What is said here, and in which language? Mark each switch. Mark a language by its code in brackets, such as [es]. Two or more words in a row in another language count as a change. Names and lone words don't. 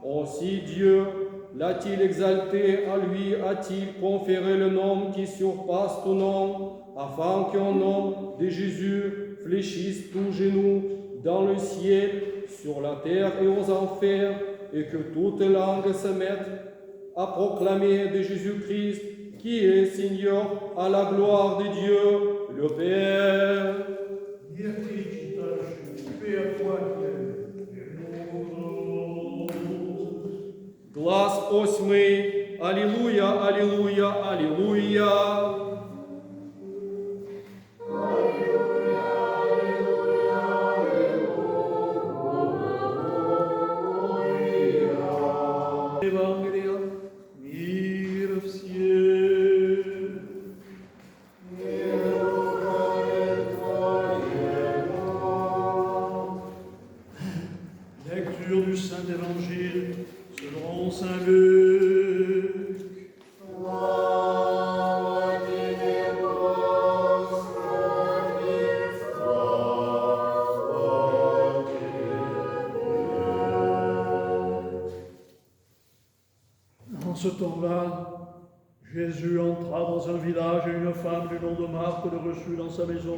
[fr] Aussi Dieu l'a-t-il exalté, à lui a-t-il conféré le nom qui surpasse tout nom, afin qu'au nom de Jésus fléchisse tout genou dans le ciel, sur la terre et aux enfers, et que toute langue se mette à proclamer de Jésus-Christ, qui est Seigneur, à la gloire de Dieu, le Père. [cu] Глас осьмий, Аллилуйя, Аллилуйя, Аллилуйя. Евангелие, мир всем. [fr] Lecture du Saint-Évangile selon Saint Luc. En ce temps-là, Jésus entra dans un village et une femme du nom de Marthe le reçut dans sa maison.